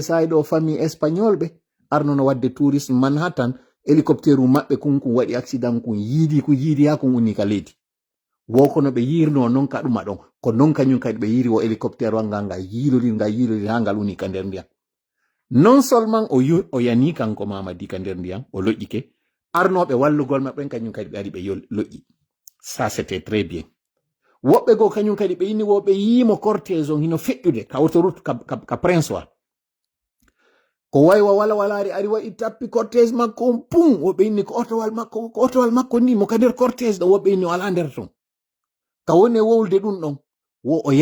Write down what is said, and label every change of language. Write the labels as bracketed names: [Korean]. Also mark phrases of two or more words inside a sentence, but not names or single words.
[Fula] sayɗo famille espagnol ɓe arnono wadde tourisme Manhattan hélicoptère maɓɓe kun waɗi accident kun yiidi ha kun uni ka leydi wo kono ɓe yirno non ka ɗuma ɗon ko non kañum kadi ɓe yiri wo hélicoptère ngal yilodir ha ngal uni ka nder ndiyam [French] non seulement [Fula] o yani kanko Mamadi ka nder ndiyam o loƴƴike arnoɓe wallugol maɓɓen kañum kadi ɓe ari ɓe loƴƴi [French] ça c'était très bien. [Fula] Woɓɓe go kañum kadi ɓe inni wo ɓe yimo cortège on hino feƴƴude ka autoroute ka Prince wa ko waywa walari ari waɗi tappi cortège makko on pum woɓɓe inni ko otowal makko ni mo ka nder cortège ɗo woɓɓe inni o ala nder ton ka woni wowlde ɗum ɗon wo o